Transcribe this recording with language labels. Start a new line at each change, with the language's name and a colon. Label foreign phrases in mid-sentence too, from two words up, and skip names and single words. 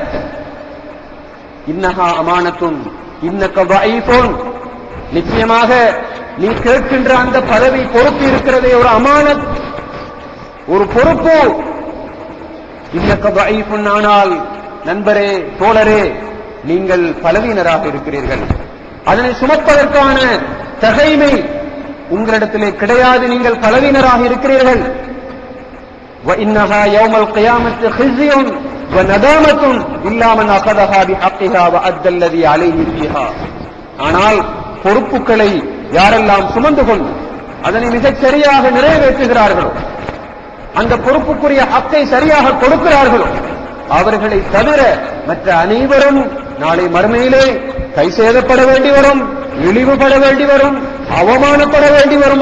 Arabic: إنها أمانة إنك ضعيف,
Tamil: நிச்சயமாக நீ கேட்கின்ற அந்த பதவி, பொறுப்பு இருக்கிறதே ஒரு அமானத், ஒரு பொறுப்பு.
Arabic: إنك ضعيف,
Tamil: ஆனால் நண்பரே, தோழரே, நீங்கள் பலவீனராக இருக்கிறீர்கள். அதனை சுமப்பதற்கான தகைமை உங்களிடத்திலே கிடையாது. நீங்கள் பலவீனராக இருக்கிறீர்கள்.
Arabic: وَإِنَّهَا يَوْمَ الْقِيَامَةِ خِزْيٌ وَنَدَامَةٌ إِلَّا مَنْ أَخَذَهَا بِحَقِّهَا وَأَدَّى الَّذِي عَلَيْهِ فِيهَا.
Tamil: ஆனால் பொறுப்புகளை யாரெல்லாம் சுமந்து கொண்டு அதனை மிகச் சரியாக நிறைவேற்றுகிறார்களோ, அந்த பொறுப்புக்குரிய ஹக்கை சரியாக கொடுக்கிறார்களோ, அவர்களை தவிர மற்ற அனைவரும் நாளை மறுமையிலே கை சேதப்பட வேண்டி வரும், இழிவுபட வேண்டி வரும், அவமானப்பட வேண்டி வரும்.